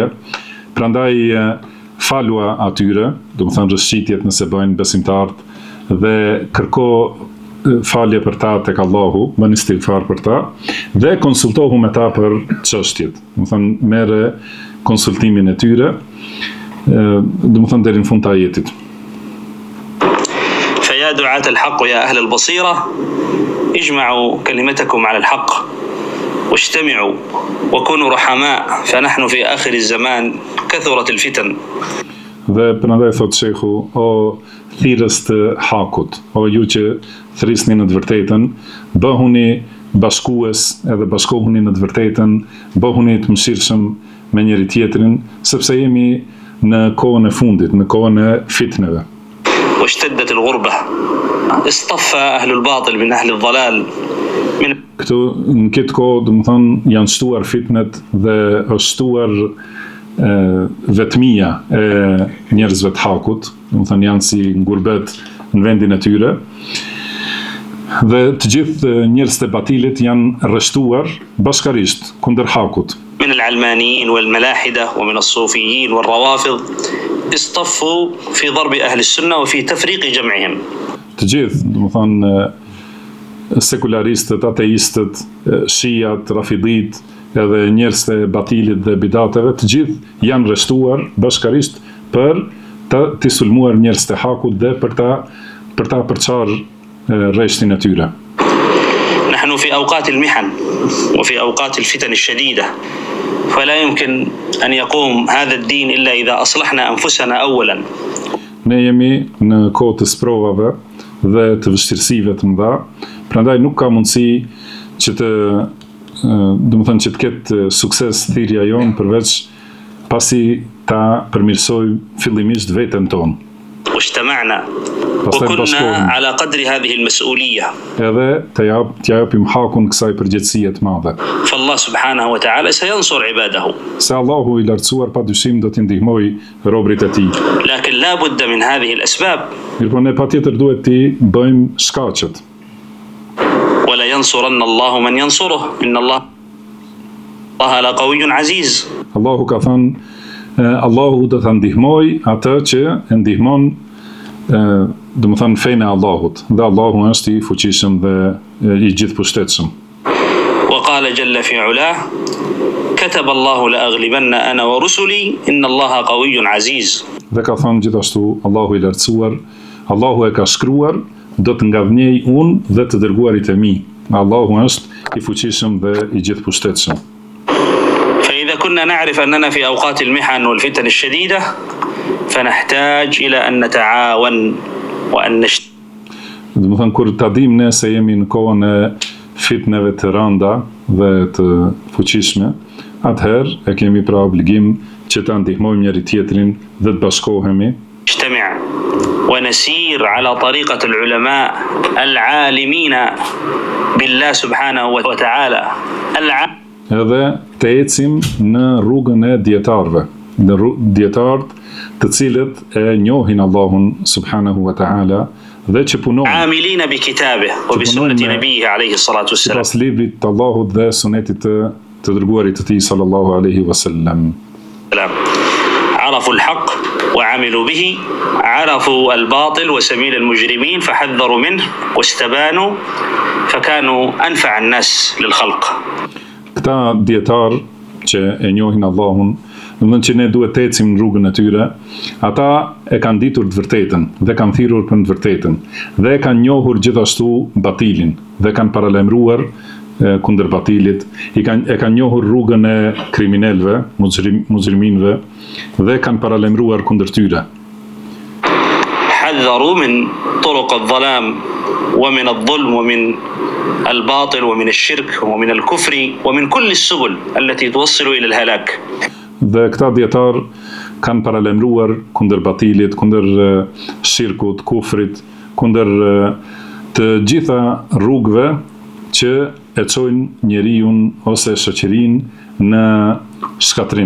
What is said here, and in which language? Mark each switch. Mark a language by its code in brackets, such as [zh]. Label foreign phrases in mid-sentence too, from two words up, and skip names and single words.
[sq] Prandaj falua atyre, domethënë rrëshqitjet nëse bëjnë besimtarët, dhe kërko falje për ta tek Allahu, bën istighfar për ta, dhe konsultohu me ta për çështjet. Domethënë merre konsultimin e tyre, domethënë deri në fund të ajetit. [ar] فيا دعاة الحق ويا أهل البصيرة اجمعوا كلمتكم على الحق واجتمعوا وكونوا رحماء فنحن في آخر الزمان كثرت الفتن. [sq] Dhe prandaj thot shehu, o thirrës të hakut, o ju që thrisni në të vërtetën, bëhuni bashkues edhe bashkohuni në të vërtetën, bëhuni të mëshirshëm me njëri tjetrin, sepse jemi në kohën e fundit, në kohën e fitneve. [ar] واشتدت الغربة اصطفى أهل الباطل من أهل الضلال من [sq] Këtu në këtë kohë, do të thonë, janë shtuar fitnet dhe është shtuar vetmia e njerëzve të hakut, do të thonë janë si ngurbet në vendin e tyre. Dhe të gjithë njerëzit e batilit janë rreshtuar bashkarisht kundër hakut. [ar] من العلمانيين والملاحدة ومن الصوفيين والروافض اصطفوا في ضرب أهل السنة وفي تفريق جمعهم. [sq] Të gjithë, do të thonë, sekularistët, ateistët, shijat, rafidit, edhe njerëzit e batilit dhe bidateve, të gjithë janë rreshtuar bashkarisht për të sulmuar njerëzit e hakut dhe për ta përçarë rreshtin e tyre. [ar] نحن في أوقات المحن وفي أوقات الفتن الشديدة فلا يمكن أن يقوم هذا الدين إلا إذا أصلحنا أنفسنا أولا. [sq] Ne jemi në kohë të sprovave dhe të vështirësive të mëdha, prandaj nuk ka mundësi që që të ketë sukses thirrja jonë përveç pasi ta përmirësoj fillimisht veten tonë. [ar] واجتمعنا وكنا على قدر هذه المسؤولية. [sq] Edhe t'ja japim hakun kësaj përgjegjësie të madhe. [ar] فالله سبحانه وتعالى سينصر عباده. [sq] Se Allahu i lartësuar pa dyshim do t'i ndihmoj robërit e tij. [ar] لكن لا بد من هذه الأسباب. [sq] Mirpo ne patjetër duhet t'i bëjmë shkaqet. [ar] ولا ينصرن الله من ينصره إن الله لقوي عزيز. [sq] Allahu ka thënë, Allahu do ta ndihmoj atë që e ndihmon, do të thënë, fenë e Allahut, dhe Allahu është i fuqishëm dhe i gjithëpushtetshëm. [ar] وقال جل في علاه كتب الله لأغلبن أنا ورسلي إن الله قوي عزيز. [sq] Dhe ka thënë gjithashtu Allahu i lartësuar, Allahu e ka shkruar, do të ngavnjej unë dhe të dërguarit e mi. Allahu është i fuqishëm dhe i gjithëpushtetshëm. [ar] فإذا كنا نعرف أننا في أوقات المحن والفتن الشديدة فنحتاج إلى أن نتعاون وأن [sq] Do të thënë, kur ta dim ne se jemi në kohën e fitneve të rënda dhe të fuqishme, atëherë e kemi pra obligim që ta ndihmojmë njëri tjetrin dhe të bashkohemi. [ar] نجتمع ونسير على طريقة العلماء العالمين بالله سبحانه وتعالى. [sq] Edhe të ecim në rrugën e dietarëve, dietarët të cilët e njohin Allahun [ar] سبحانه وتعالى [sq] dhe që punojnë [ar] عاملين بكتابه وبسنة نبيه عليه الصلاة والسلام. [sq] Sipas librit të Allahut dhe sunetit të dërguarit të tij [ar] صلى الله عليه وسلم. عرفوا الحق وعملوا به عرفوا الباطل وسبيل المجرمين فحذروا منه واستبانوا فكانوا أنفع الناس للخلق. [sq] Këta dietar që e njohin Allahun, domethënë që ne duhet të ecim në rrugën e tyre, ata e kanë ditur të vërtetën dhe kanë thirrur për të vërtetën dhe e kanë njohur gjithashtu batilin dhe kanë paralajmëruar kundër batilit, e kanë njohur rrugën e kriminalëve, mujriminëve dhe kanë paralajmëruar kundër tyre. [ar] حذروا من طرق الظلام ومن الظلم ومن الباطل ومن الشرك ومن الكفر ومن كل السبل التي توصل إلى الهلاك. [sq] Dhe këta dietar kanë paralajmëruar kundër batilit, kundër shirkut, kufrit, kundër të gjitha rrugëve që e çojnë njeriu ose shoqërinë në shkatrim.